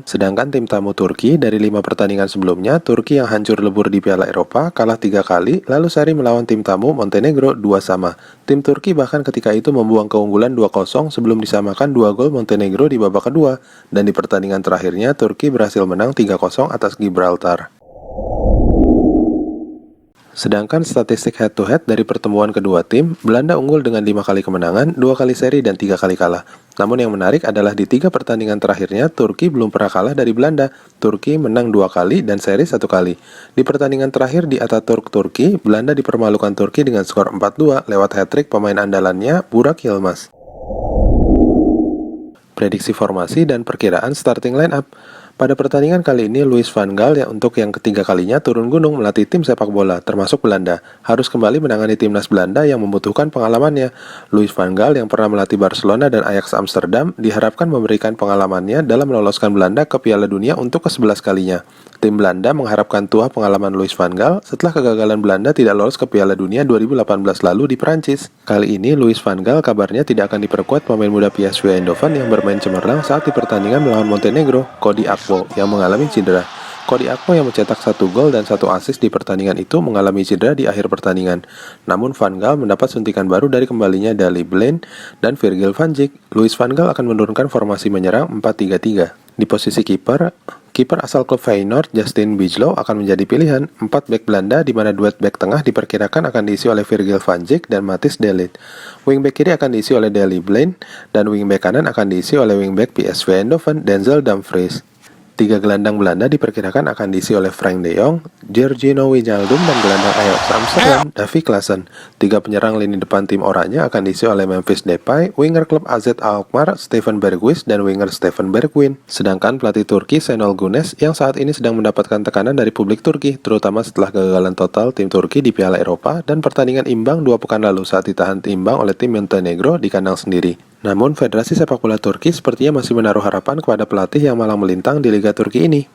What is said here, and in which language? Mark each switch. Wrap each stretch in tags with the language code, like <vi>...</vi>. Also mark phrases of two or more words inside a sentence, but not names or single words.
<id>Sedangkan tim tamu Turki dari 5 pertandingan sebelumnya, Turki yang hancur lebur di Piala Eropa kalah 3 kali, lalu seri melawan tim tamu Montenegro 2-2. Tim Turki bahkan ketika itu membuang keunggulan 2-0 sebelum disamakan 2 gol Montenegro di babak kedua, dan di pertandingan terakhirnya Turki berhasil menang 3-0 atas Gibraltar. Sedangkan statistik</id> <en>head-to-head</en> <id>dari pertemuan kedua tim, Belanda unggul dengan 5 kali kemenangan, 2 kali seri, dan 3 kali kalah. Namun yang menarik adalah di 3 pertandingan terakhirnya, Turki belum pernah kalah dari Belanda. Turki menang 2 kali dan seri 1 kali. Di pertandingan terakhir di Ataturk, Turki, Belanda dipermalukan Turki dengan skor 4-2 lewat hat-trick pemain andalannya Burak Yilmaz. Prediksi formasi dan perkiraan</id> <en>starting line-up.</en> <id>Pada pertandingan kali ini, Louis van Gaal yang untuk yang ketiga kalinya turun gunung melatih tim sepak bola, termasuk Belanda, harus kembali menangani timnas Belanda yang membutuhkan pengalamannya. Louis van Gaal yang pernah melatih Barcelona dan Ajax Amsterdam diharapkan memberikan pengalamannya dalam meloloskan Belanda ke Piala Dunia untuk ke-11 kalinya. Tim Belanda mengharapkan tuah pengalaman Louis van Gaal setelah kegagalan Belanda tidak lolos ke Piala Dunia 2018 lalu di Perancis. Kali ini Louis van Gaal kabarnya tidak akan diperkuat pemain muda PSV Eindhoven yang bermain cemerlang saat di pertandingan melawan Montenegro, Cody Akpo, yang mengalami cedera. Cody Akpo yang mencetak 1 gol dan 1 assist di pertandingan itu mengalami cedera di akhir pertandingan. Namun Van Gaal mendapat suntikan baru dari kembalinya Daley Blind dan Virgil van Dijk. Louis van Gaal akan menurunkan formasi menyerang 4-3-3. Di posisi kiper asal klub Feyenoord Justin Bijlow akan menjadi pilihan. 4 bek Belanda di mana duet bek tengah diperkirakan akan diisi oleh Virgil van Dijk dan Matthijs de Ligt. Wingback kiri akan diisi oleh Daley Blind dan wingback kanan akan diisi oleh wingback PSV Eindhoven Denzel Dumfries. 3 gelandang Belanda diperkirakan akan diisi oleh Frank de Jong, Georginio Wijnaldum, dan gelandang Ajax Amsterdam, Davy Klaassen. 3 penyerang lini depan tim oranye akan diisi oleh Memphis Depay, winger klub AZ Alkmaar, Steven Berghuis, dan winger Steven Bergwijn. Sedangkan pelatih Turki Şenol Güneş yang saat ini sedang mendapatkan tekanan dari publik Turki, terutama setelah kegagalan total tim Turki di Piala Eropa dan pertandingan imbang 2 pekan lalu saat ditahan imbang oleh tim Montenegro di kandang sendiri. Namun, Federasi Sepak Bola Turki sepertinya masih menaruh harapan kepada pelatih yang malang melintang di Liga Turki ini.</id>